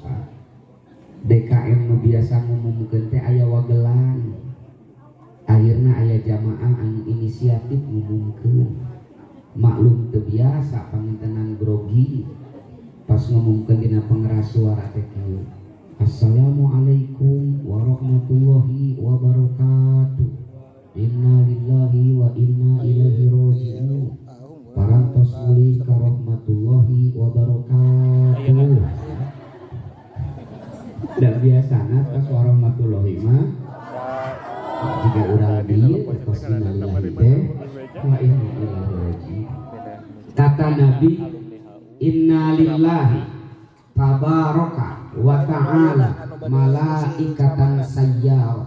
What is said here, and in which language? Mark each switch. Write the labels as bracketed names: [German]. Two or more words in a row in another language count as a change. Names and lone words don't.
[Sundanese] DKM nu biasa ngumumkeun teh aya wagelan. Akhirna aya jamaah anu inisiatif ngumumkeun. Maklum teu biasa pangintenan grogi. Pas ngumumkeun dina pengeras suara teh kieu. [Arabic] السلام عليكم ورحمة الله وبركاته. إنا لله وإنا إليه راجعون. [Sundanese] Parantos muli [Arabic] ورحمة الله وبركاته. [Sundanese] Dan biasana pas warahmatullahi mah jika urang dieu tos innalillahi teh [Arabic] وإنا إليه راجعون. [Indonesian] Kata Nabi, [Arabic] إن لله تبارك وتعالى ملائكة سيارة.